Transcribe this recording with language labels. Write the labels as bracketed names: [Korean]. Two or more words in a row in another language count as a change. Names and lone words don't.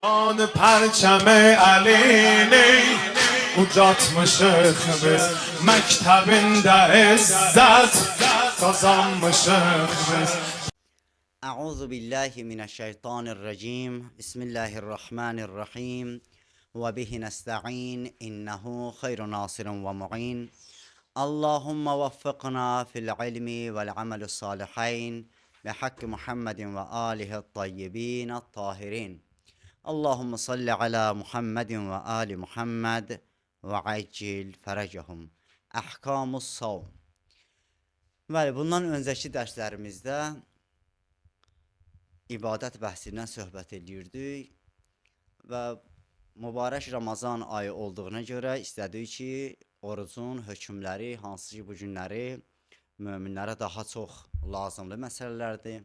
[Persian] آن پرچم علی [Azerbaijani] ucatmışıq biz məktəbində izzət qazanmışıq biz. [Arabic] أعوذ بالله من الشيطان الرجيم بسم الله الرحمن الرحيم وبه نستعين إنه خير ناصر ومعين اللهم وفقنا في العلم والعمل الصالحين بحق محمد وآله الطيبين الطاهرين اللهم صل على محمد وآل محمد وعجل فرجهم أحكام الصوم. [Azerbaijani] Bəli, bundan öncəki dərslərimizdə ibadət bəhsindən söhbət edirdik və mübarək Ramazan ayı olduğuna görə istədik ki, orucun hökmləri, hansı ki bu günləri möminlərə daha çox lazımlı məsələlərdir.